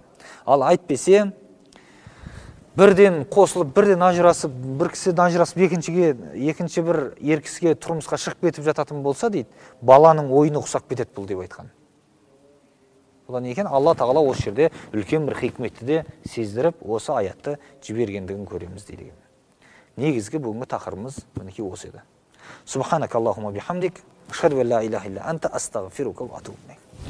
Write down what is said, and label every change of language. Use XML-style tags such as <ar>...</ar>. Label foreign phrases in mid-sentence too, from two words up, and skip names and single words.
<kk>Ал айтпесе, бірден қосылып, бірден ажырасып, бір кісіден ажырасып, екінші бір ер кісіге тұрмысқа шығып кетіп жататын болса дейді, баланың ойыны ұқсап кетеді бұл деп айтқан. Бұдан екен Алла Тағала осы жерде үлкен бір хикметті де сездіріп, осы аятты жібергендігін көреміз дейді. Негізгі бүгінгі тақырыбымыз мінекей осы еді.</kk> <ar>سبحانك اللهم بحمدك أشهد أن لا إله إلا أنت أستغفرك وأتوب إليك.</ar>